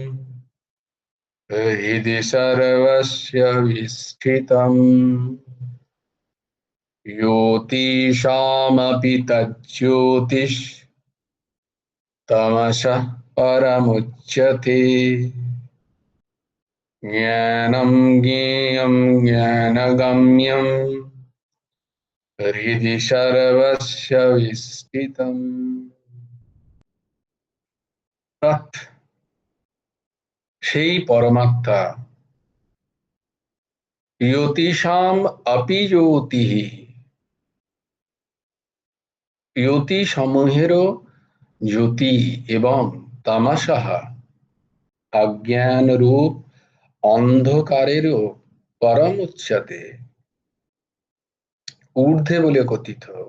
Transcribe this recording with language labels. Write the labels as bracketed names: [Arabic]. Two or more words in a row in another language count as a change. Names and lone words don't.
[Sanskrit] हृदि सर्वस्य विष्ठितम् ज्योतिषामपि तज्ज्योतिष् तमसः परमुच्यते ज्ञानं ज्ञेयं ज्ञानगम्यं हृदि सर्वस्य विष्ठितम्। [Bangla] সেই পরমাত্মা [Sanskrit] জ্যোতিষাম আপি জ্যোতিঃ, [Bangla] জ্যোতি সমূহেরও জ্যোতি এবং তামাশাহ অজ্ঞান রূপ অন্ধকারেরও পরম উচ্চতে ঊর্ধ্বে বলে কথিত।